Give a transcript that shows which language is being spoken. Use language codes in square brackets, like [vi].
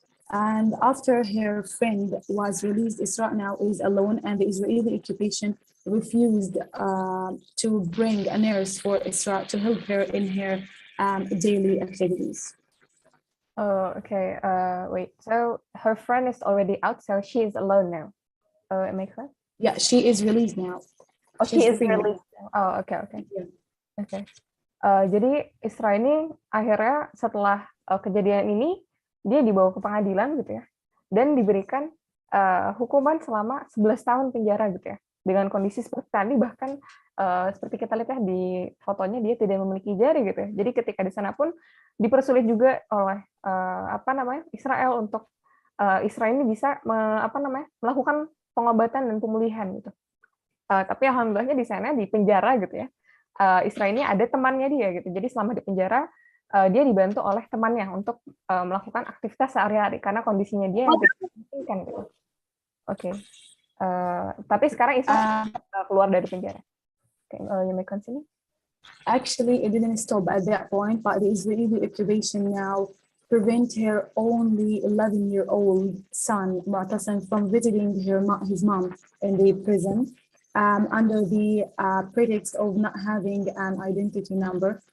[en] And after her friend was released, Isra now is alone, and the Israeli occupation refused to bring a nurse for Isra to help her in her daily activities. Oh, okay. Wait. So her friend is already out, so she is alone now. Am I correct? Yeah, she is released now. Oh, she is released now. Oh, okay. Yeah. Okay. [id] Jadi Isra ini akhirnya setelah kejadian ini dia dibawa ke pengadilan gitu ya, dan diberikan hukuman selama 11 tahun penjara gitu ya, dengan kondisi seperti tadi, bahkan seperti kita lihat ya di fotonya dia tidak memiliki jari gitu ya. Jadi ketika di sana pun dipersulit juga oleh Israel untuk Isra ini bisa melakukan pengobatan dan pemulihan gitu. Tapi alhamdulillahnya di sana di penjara gitu ya, Isra ini ada temannya dia gitu. Jadi selama di penjara dia dibantu oleh temannya untuk melakukan aktivitas sehari-hari karena kondisinya dia yang tidak memungkinkan gitu. Oke. Tapi sekarang Isra keluar dari penjara. [en] Okay, you may continue. Actually, it didn't stop at that point, but the Israeli occupation now prevent her only 11-year-old son, Mu'tasim, from visiting his mom in the prison under the pretext of not having an identity number.